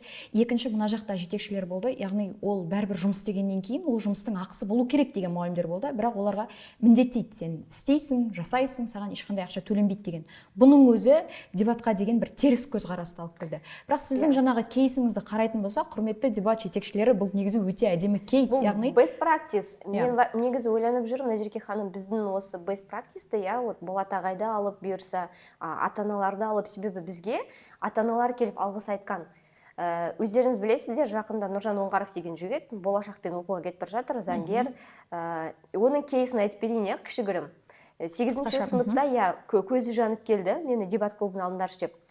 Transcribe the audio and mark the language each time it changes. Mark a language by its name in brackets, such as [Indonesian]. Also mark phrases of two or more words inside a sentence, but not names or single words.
[Kazakh] Екінші, мына жақта жетекшілер болды. Яғни ол бәрібір жұмыс істегеннен кейін ол жұмыстың ақысы болу керек деген мұғалімдер болды. Бірақ оларға міндеттейді, сен істейсің, жасайсың, саған ешқандай ақша төленбейді деген. Бұның өзі дебатқа деген бір теріс көзқарасты алып келді. Бірақ сіздің жаңағы кейсіңізді қарайтын болсақ, құрметті дебат жетекшілері, бұл негізі өте әдемі кейс, яғни [English] best practice. [Kazakh] Мен негізі ойланып жүрмін, Назерке ханым, біздің осы [English] best practice-ті, [Kazakh] Болат ағайды алып бұйырса, ата-аналарды алып, себебі бізге ата-аналар келіп алғыс айтқан. Өздеріңіз білесіздер, жақында Нұржан Оңғаров деген жігіт болашақпен оқуға кетіп бара жатыр, заңгер. Оның кейсін айтып берейін, кішігірім. 8-ші сыныпта көзі жанып келді, мені дебат клубына алыңдаршы деп.